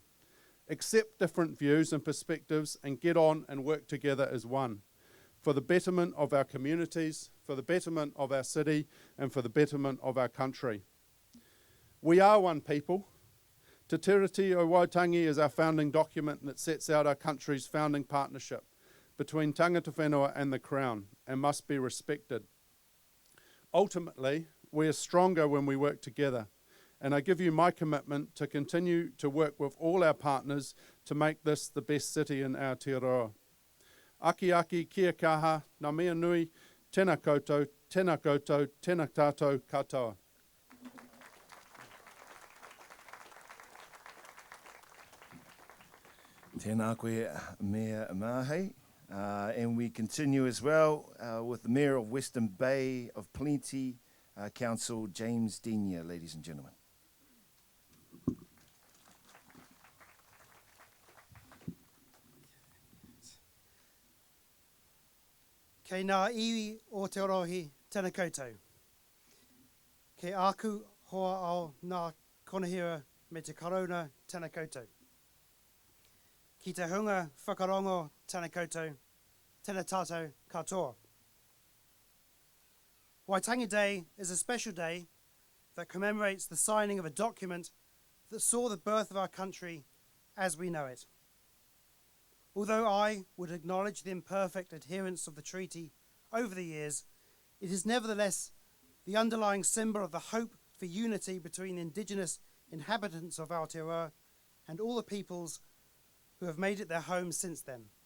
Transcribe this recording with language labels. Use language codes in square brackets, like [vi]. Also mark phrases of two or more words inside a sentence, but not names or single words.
[en] Accept different views and perspectives and get on and work together as one for the betterment of our communities, for the betterment of our city, and for the betterment of our country. We are one people. Te Tiriti o Waitangi is our founding document, and it sets out our country's founding partnership between [mi] tangata whenua [en] and the Crown and must be respected. Ultimately, we are stronger when we work together, and I give you my commitment to continue to work with all our partners to make this the best city in Aotearoa. [mi] Aki aki, kia kaha, ngā mea nui, tēnā koutou, tēnā tātou katoa. Tēnā koe Mayor Mahei. [en] And we continue as well with the Mayor of Western Bay of Plenty Council, James Denia, ladies and gentlemen. [mi] Kei ngā iwi o te orohi, tēnā koutou. Kei aku hoa ao ngā konahira me te karauna, tēnā koutou. Ki te hunga whakarongo, tēnā koutou, tēnā tātou katoa. [en] Waitangi Day is a special day that commemorates the signing of a document that saw the birth of our country as we know it. Although I would acknowledge the imperfect adherence of the treaty over the years, it is nevertheless the underlying symbol of the hope for unity between the indigenous inhabitants of Aotearoa and all the peoples who have made it their home since then.